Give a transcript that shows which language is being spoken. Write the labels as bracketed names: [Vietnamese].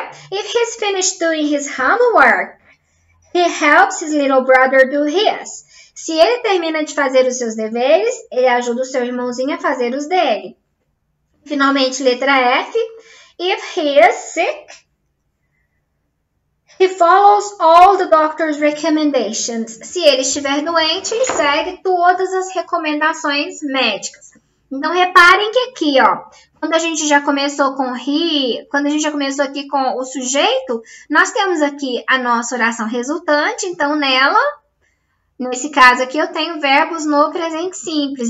[English] If he's finished doing his homework, he helps his little brother do his. [Portuguese] Se ele termina de fazer os seus deveres, ele ajuda o seu irmãozinho a fazer os dele. Finalmente, letra F. [English] If he is sick, he follows all the doctor's recommendations. [Portuguese] Se ele estiver doente, ele segue todas as recomendações médicas. Então, reparem que aqui, quando a gente já começou com quando a gente já começou aqui com o sujeito, nós temos aqui a nossa oração resultante. Então, nesse caso aqui, eu tenho verbos no presente simples.